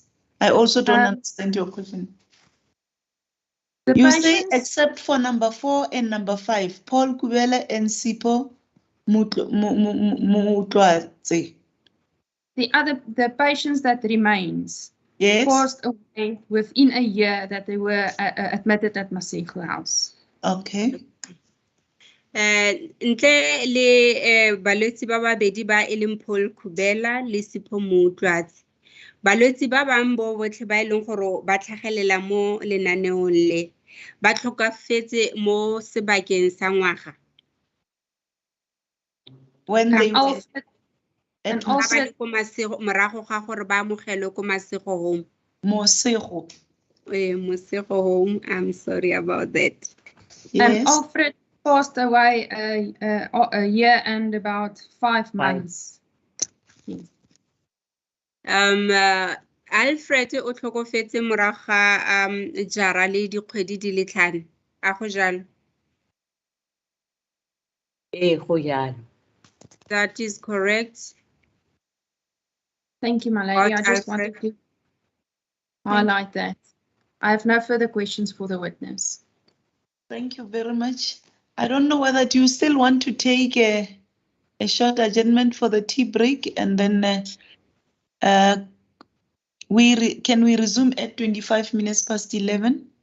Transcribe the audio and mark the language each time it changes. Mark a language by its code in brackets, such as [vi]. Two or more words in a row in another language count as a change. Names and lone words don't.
[en] I also don't understand your question. You say except for number 4 and number 5, Paul Kubela and Sipho Mutlawotse. The patients that remains passed away within a year that they were admitted at Masego House. Okay. [tn] Ntle le balwetse ba babedi ba e leng Paul Kubela le Sipho Mutlawotse. Balwetse ba bang bo botlhe ba e leng gore ba tlhagelela mo lenaneong le ba tlhokafetse mo sebakeng sa ngwaga. [en] When they were and also [tn] morago ga gore ba amogelwe ko Masego Home. [en] Mosego. Mosego Home. I'm sorry about that. Yes. And Alfred passed away a year and about 5 months. Yes. [tn] Alfred o tlhokofetse morago ga jara le dikgwedi di le 5. A go jalo? Go jalo. [en] That is correct. Thank you, my lady. I just wanted to highlight that. I have no further questions for the witness. Thank you very much. I don't know whether you still want to take a short adjournment for the tea break, and then can we resume at 25 minutes past 11?